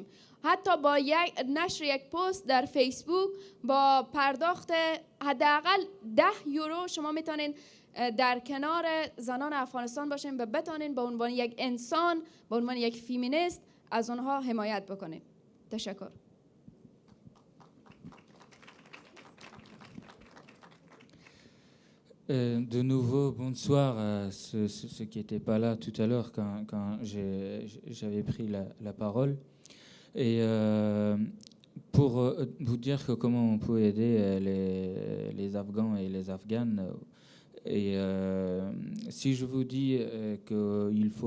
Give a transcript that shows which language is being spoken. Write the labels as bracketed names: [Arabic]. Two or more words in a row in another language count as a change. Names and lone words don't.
[Persian] حتی با نشر یک پست در فیسبوک با پرداخت حداقل 10 یورو شما میتونین در کنار زنان افغانستان باشین و بتونین به عنوان یک انسان، به عنوان یک فیمینیست از اونها حمایت بکنین. تشکر. [French] De nouveau, bonsoir à ceux qui n'étaient pas là tout à l'heure quand j'avais pris la parole. Et pour vous dire que comment on peut aider les Afghans et les Afghanes, et si je vous dis qu'il faut